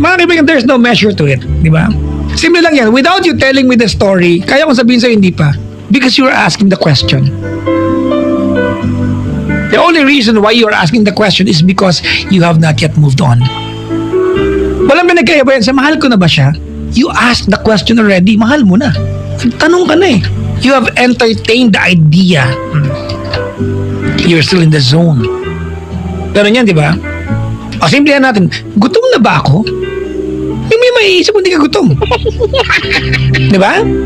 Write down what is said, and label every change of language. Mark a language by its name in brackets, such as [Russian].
[Filipino] Mga kaibigan, [English] there's no measure to it. [Filipino] Di ba? Simple lang yan. [English] Without you telling me the story, [Filipino] kaya kong sabihin sa'yo hindi pa. [English] Because you're asking the question. The only reason why you're asking the question is because you have not yet moved on. [Filipino] Walang pinagkaiba yan. Sa mahal ko na ba siya? [English] You asked the question already. [Filipino] Mahal mo na. Tanong ka na eh. [English] You have entertained the idea. You're still in the zone. [Filipino] Ganun yan, di ba? O, simplihan natin. Gutom na ba ako? May maiisip kung hindi ka gutom. Di ba?